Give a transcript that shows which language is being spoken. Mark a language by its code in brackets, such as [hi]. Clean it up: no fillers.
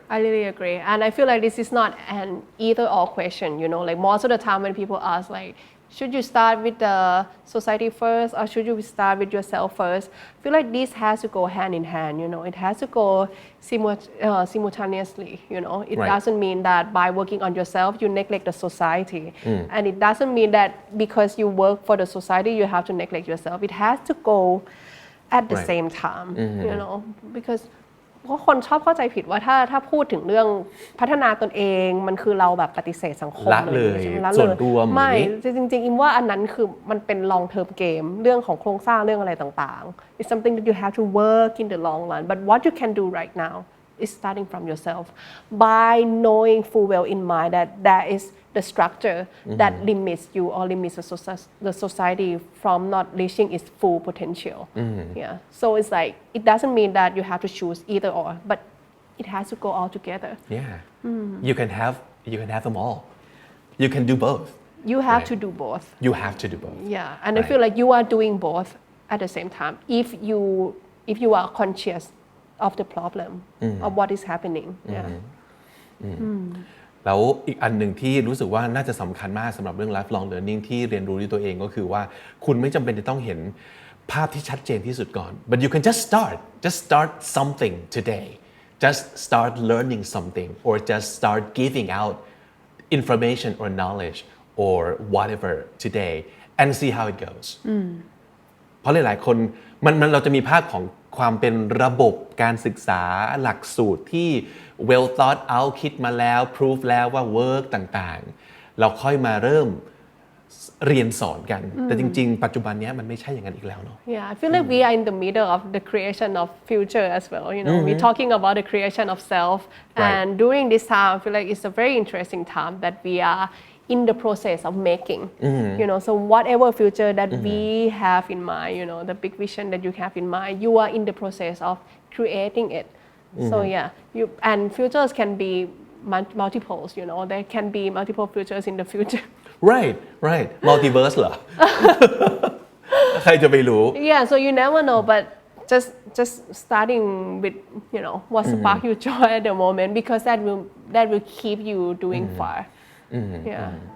[en] I really agree, and I feel like this is not an either or question, you know, like most of the time when people ask like, should you start with the society first or should you start with yourself first? I feel like this has to go hand in hand, you know, it has to go simultaneously, you know. It doesn't mean that by working on yourself you neglect the society, and it doesn't mean that because you work for the society you have to neglect yourself. It has to go at the same time, you know, because [th] เพราะคนชอบเข้าใจผิดว่าถ้าพูดถึงเรื่องพัฒนาตนเองมันคือเราแบบปฏิเสธสังคม ละเลยส่วนรวม ไม่จริงๆอิมว่าอันนั้นคือมันเป็น [en] long term game [th] เรื่องของโครงสร้างเรื่องอะไรต่างๆ [en] It's something that you have to work in the long run, but what you can do right now is starting from yourself by knowing full well in mind that there is the structure that limits you or limits the society from not reaching its full potential. Yeah. So it's like it doesn't mean that you have to choose either or, but it has to go all together. Yeah. You can have them all. You can do both. You have to do both. You have to do both. Yeah. And I feel like you are doing both at the same time if you are conscious of the problem of what is happening. Yeah. [th] แล้วอีกอันหนึ่งที่รู้สึกว่าน่าจะสำคัญมากสำหรับเรื่อง lifelong learning ที่เรียนรู้ด้วยตัวเองก็คือว่าคุณไม่จำเป็นจะต้องเห็นภาพที่ชัดเจนที่สุดก่อน [en] but you can just start something today just start learning something or just start giving out information or knowledge or whatever today and see how it goes [th] เพราะหลายๆคนมันเราจะมีภาพของความเป็นระบบการศึกษาหลักสูตรที่ well thought out คิดมาแล้ว proof แล้วว่า work ต่างๆเราค่อยมาเริ่มเรียนสอนกันแต่จริงๆปัจจุบันนี้มันไม่ใช่อย่างนั้นอีกแล้วเนาะ [en] Yeah, I feel like we are in the middle of the creation of future as well. We're talking about the creation of self, and during this time, I feel like it's a very interesting time that we are in the process of making. So whatever future that we have in mind, the big vision that you have in mind, you are in the process of creating it. So yeah, and futures can be multiples. There can be multiple futures in the future. [th] right multiverse เหรอ ใครจะไปรู้ [en] Yeah, so you never know, but just starting with what spark your joy at the moment, because that will keep you doing far. Yeah.